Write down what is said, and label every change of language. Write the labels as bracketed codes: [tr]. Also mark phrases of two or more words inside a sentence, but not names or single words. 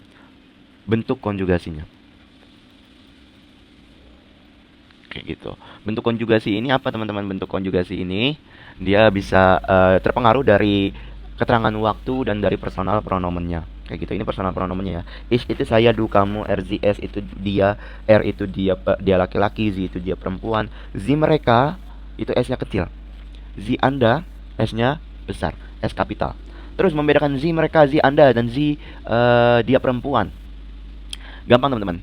[id] Bentuk konjugasinya. Kayak gitu. Bentuk konjugasi ini apa teman-teman? Bentuk konjugasi ini dia bisa terpengaruh dari keterangan waktu dan dari personal pronomennya. Kayak gitu. Ini personal pronomennya ya. Ich itu saya, du kamu, [de] er sie es [id] itu dia, er itu dia laki-laki, sie itu dia perempuan, sie mereka itu s-nya kecil. Sie Anda s-nya besar, s kapital. Terus membedakan sie mereka, sie Anda dan sie dia perempuan. Gampang teman-teman.